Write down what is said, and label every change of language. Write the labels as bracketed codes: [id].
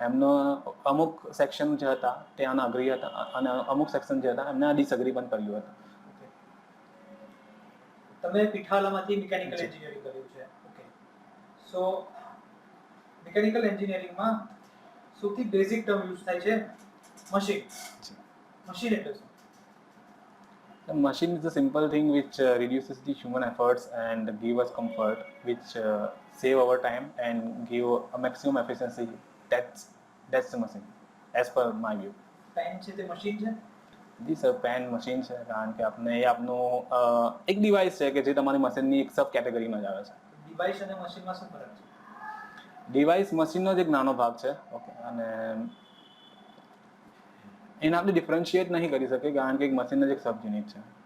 [gu] એમનો અમુક સેક્શન જે હતા તે આના અગ્રી હતા અને અમુક સેક્શન જે હતા એમને ડિસઅગ્રી પણ કર્યું હતું. તમે પીઠાલામાંથી મિકેનિકલ એન્જિનિયરિંગ કર્યું છે. ઓકે. સો મિકેનિકલ એન્જિનિયરિંગમાં સૌથી બેઝિક ટર્મ યુઝ થાય છે મશીન. મશીન એટલે શું? [en] The machine is a simple thing which reduces the human efforts and give us comfort, which save our time and give a maximum efficiency. That's the machine, as per my view. [gu] Pen છે તે machine છે? જી sir, pen machine છે કારણ કે આપણે એ આપનું એક device છે કે જે તમારી મશીનની એક સબ કેટેગરીમાં જ આવે છે. ડિવાઇસ અને મશીનમાં શું ફરક છે? ડિવાઇસ મશીનનો જ એક નાનો ભાગ છે. ઓકે. અને એને આપણે ડિફરન્શિએટ નહીં કરી શકીએ કારણ કે એક મશીન જ એક સબ યુનિટ છે.